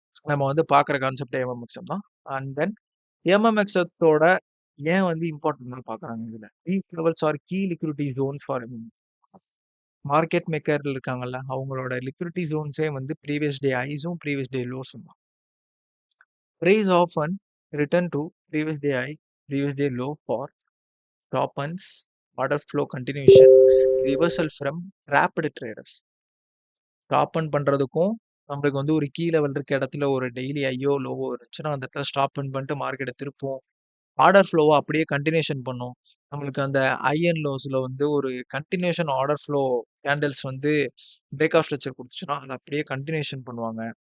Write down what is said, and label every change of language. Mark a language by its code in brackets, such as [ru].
[ta] நம்ம வந்து பார்க்குற கான்செப்ட் எம்எம்எக்ஸ் தான். அண்ட் தென் எம்எம்எக்ஸோட ஏன் வந்து இம்பார்ட்டன்ட்னு பார்க்குறாங்க இதுல. [en] these levels are key liquidity zones for market maker [ta] இருக்காங்கல்ல, அவங்களோட லிக்விடிட்டி ஜோன்ஸே வந்து ப்ரீவியஸ் டே ஹைஸும், ப்ரீவியஸ் டே லோஸும் தான். [en] Price often return to previous day high, previous day low for top-ends, order flow continuation, reversal from trapped traders. [ta] Stop and பண்றதுக்கும் நம்மளுக்கு வந்து ஒரு key level இருக்க இடத்துல ஒரு டெய்லி ஐயோ லோவோ இருந்துச்சுன்னா அந்த இடத்துல ஸ்டாப் அண்ட் பண்ணிட்டு மார்க்கெட்டை திருப்போம். ஆர்டர் ஃப்ளோவை அப்படியே கண்டினியூஷன் பண்ணும். நம்மளுக்கு அந்த ஐ அண்ட் லோஸ்ல வந்து ஒரு கண்டினியூஷன் ஆர்டர் ஃப்ளோ கேண்டில்ஸ் வந்து பிரேக் ஆஃப் ஸ்ட்ரக்சர் கொடுத்துச்சுன்னா அதை அப்படியே கண்டினியூஷன் பண்ணுவாங்க.